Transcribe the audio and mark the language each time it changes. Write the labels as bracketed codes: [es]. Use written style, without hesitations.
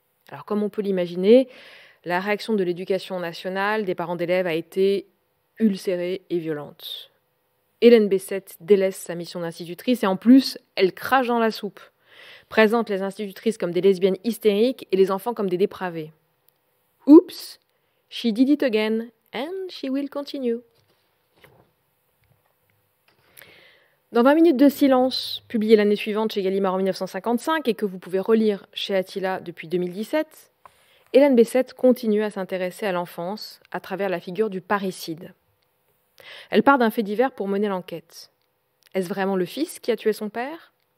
[fr] Alors, comme on peut l'imaginer, la réaction de l'éducation nationale des parents d'élèves a été ulcérée et violente. Hélène Bessette délaisse sa mission d'institutrice et en plus, elle crache dans la soupe, présente les institutrices comme des lesbiennes hystériques et les enfants comme des dépravés. [en] Oops, she did it again and she will continue. [fr] Dans 20 minutes de silence, publié l'année suivante chez Gallimard en 1955 et que vous pouvez relire chez Attila depuis 2017, Hélène Bessette continue à s'intéresser à l'enfance à travers la figure du parricide. Elle part d'un fait divers pour mener l'enquête. Est-ce vraiment le fils qui a tué son père?